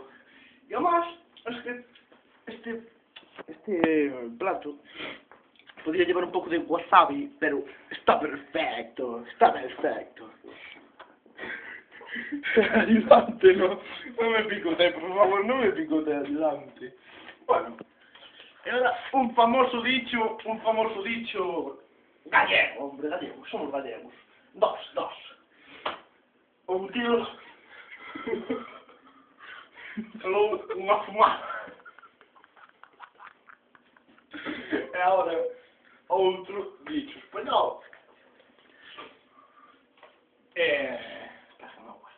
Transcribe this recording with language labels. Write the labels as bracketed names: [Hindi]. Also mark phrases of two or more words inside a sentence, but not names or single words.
[Spanish] Y además, es que este plato podría llevar un poco de wasabi, pero está perfecto, está perfecto. Ayudante, no me picote, por favor, no me picote, ayudante. Bueno, y ahora un famoso dicho gallego, hombre, gallego, somos gallegos. Dos. [Galician] Un tío falou unha fumada. E agora outro dicho español. [Spanish] Pásame agua.